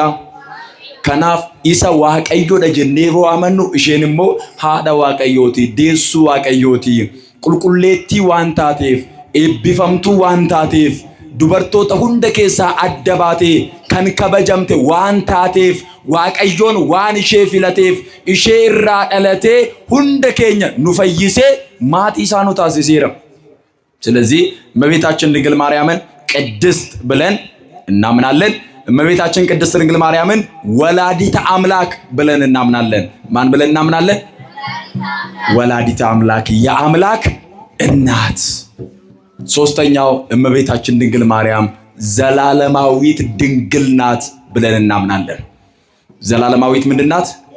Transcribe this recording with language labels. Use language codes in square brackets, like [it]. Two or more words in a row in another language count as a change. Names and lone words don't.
[om] Kanaaf isa Waaqayyoodha jennee yoo amannu isheen immoo haadha Waaqayyooti, deessuu Waaqayyooti, qulqulleettii waan taateef, eebbifamtuu waan taateef, dubartoota hunda keessaa adda baatee kan kabajamte waan taateef, Waaqayyoon waan ishee filateef, ishee irraa dhalatee hunda keenya nu fayyisee maatii isaa nu taasiseera. [am] ስለዚህ እመቤታችን ድንግል ማርያምን ቅድስት ብለን እናምናለን። እመቤታችን ቅድስት ድንግል ማርያምን ወላዲተ አምላክ ብለን እናምናለን። ማን ብለን እናምናለን? ወላዲተ አምላክ፣ የአምላክ እናት። ሶስተኛው እመቤታችን ድንግል ማርያም ዘላለማዊት ድንግል ናት ብለን እናምናለን። ዘላለማዊት ምንድን ናት?